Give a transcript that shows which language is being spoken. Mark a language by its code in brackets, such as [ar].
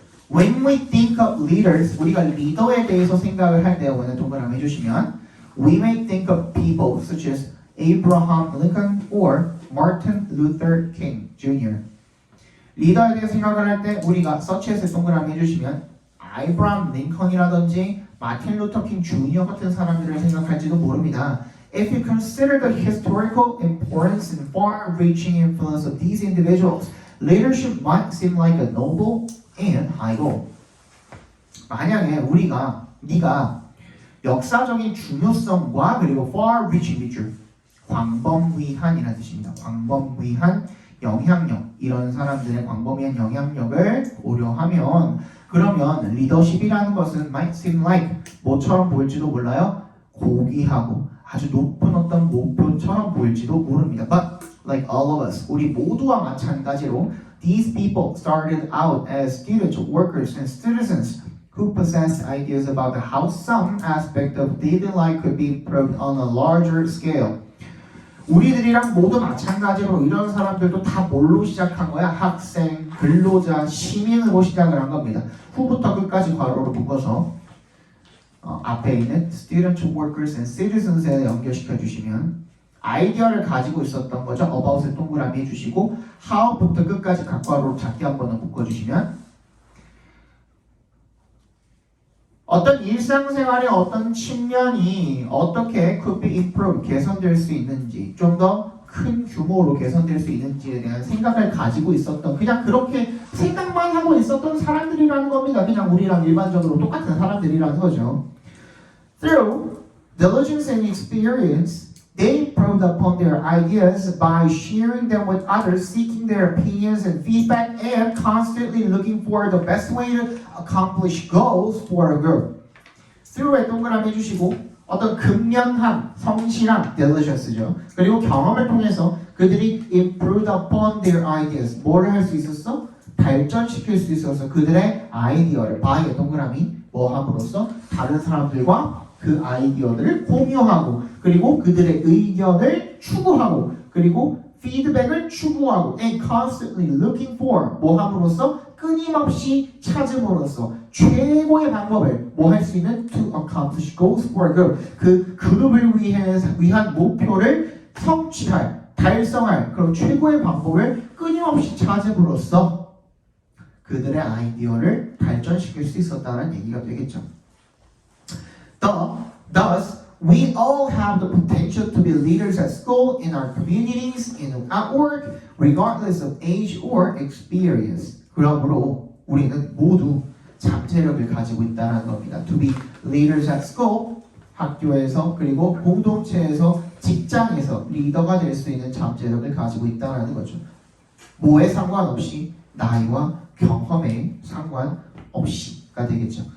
[en] When we think of leaders, [ko] 우리가 리더에 대해서 생각을 할 때 오늘 동그라미 해주시면 [en] we may think of people such as Abraham Lincoln or Martin Luther King Jr. [ko] 리더에 대해 생각을 할 때 우리가 such as 동그라미 해주시면 아이브라함 링컨이라든지 마틴 루터 킹 주니어 같은 사람들을 생각할지도 모릅니다. [en] If you consider the historical importance and far-reaching influence of these individuals, leadership might seem like a noble and high goal. [ko] 만약에 네가 역사적인 중요성과 그리고 far-reaching 밑줄 광범위한이라는 뜻입니다. 광범위한 영향력, 이런 사람들의 광범위한 영향력을 고려하면 그러면 리더십이라는 것은 [en] might seem like [ko] 뭐처럼 보일지도 몰라요. 고귀하고 아주 높은 어떤 목표처럼 보일지도 모릅니다. [en] But like all of us, [ko] 우리 모두와 마찬가지로 [en] these people started out as students, workers, and citizens who possessed ideas about how some aspect of daily life could be improved on a larger scale. [ko] 우리들이랑 모두 마찬가지로 이런 사람들도 다 뭘로 시작한 거야? 학생, 근로자, 시민으로 시작을 한 겁니다. 후부터 끝까지 괄호로 묶어서 앞에 있는 [en] students, workers, and citizens [ko] 에 연결시켜 주시면 아이디어를 가지고 있었던 거죠. about에 동그라미 해주시고 how부터 끝까지 각괄호로 작게 한 번은 묶어주시면 어떤 일상생활의 어떤 측면이 어떻게 [en] could be improved, [ko] 개선될 수 있는지, 좀 더 큰 규모로 개선될 수 있는지에 대한 생각을 가지고 있었던, 그냥 그렇게 생각만 하고 있었던 사람들이라는 겁니다. 그냥 우리랑 일반적으로 똑같은 사람들이라는 거죠. [en] Through diligence and experience, They improved upon their ideas by sharing them with others, seeking their opinions and feedback, and constantly looking for the best way to accomplish goals for a group. [ko] through에 동그라미 해주시고 어떤 근면함, 성실함, diligent죠. 그리고 경험을 통해서 그들이 [en] improved upon their ideas. [ko] 뭐를 할 수 있었어? 발전시킬 수 있어서 그들의 아이디어를 by의 동그라미 뭐 함으로써 다른 사람들과 그 아이디어들을 공유하고 그리고 그들의 의견을 추구하고 그리고 피드백을 추구하고 [en] and constantly looking for [ko] 뭐 함으로써 끊임없이 찾음으로써 최고의 방법을 뭐 할 수 있는 [en] to accomplish goals for a group [ko] 그 그룹을 위한 목표를 성취할 달성할 그런 최고의 방법을 끊임없이 찾음으로써 그들의 아이디어를 발전시킬 수 있었다는 얘기가 되겠죠. [en] Thus, we all have the potential to be leaders at school, in our communities, at work, regardless of age or experience. [ko] 그러므로 우리는 모두 잠재력을 가지고 있다는 겁니다. [en] To be leaders at school, [ko] 학교에서 그리고 공동체에서 직장에서 리더가 될 수 있는 잠재력을 가지고 있다는 거죠. 뭐에 상관없이 나이와 경험에 상관없이가 되겠죠.